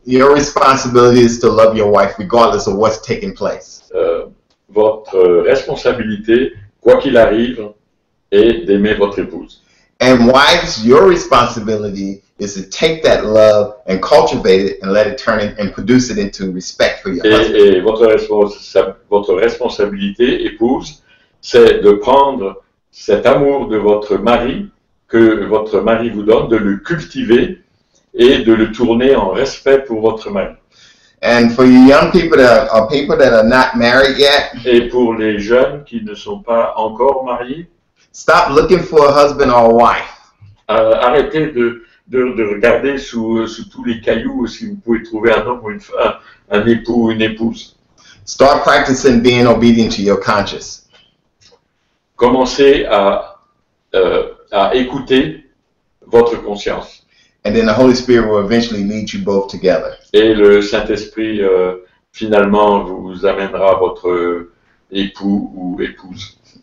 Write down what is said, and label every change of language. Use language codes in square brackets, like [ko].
[en] Your responsibility is to love your wife regardless of what's taking place. [fr] Votre responsabilité, quoi qu'il arrive, est d'aimer votre épouse. [en] And wives, your responsibility is to take that love and cultivate it and let it turn it and produce it into respect for your husband. [fr] Et votre responsabilité, épouse, c'est de prendre cet amour de votre mari que votre mari vous donne, de le cultiver et de le tourner en respect pour votre mari. [en] And for you young people that are not married yet, [fr] et pour les jeunes qui ne sont pas encore mariés, [en] stop looking for a husband or a wife. [fr] Arrêtez de regarder sous tous les cailloux si vous pouvez trouver un homme ou un époux ou une épouse. [en] Start practicing being obedient to your conscience. [fr] Commencez à écouter votre conscience. [en] And then the Holy Spirit will eventually lead you both together. [fr] Et le Saint-Esprit finalement vous amènera votre époux ou épouse.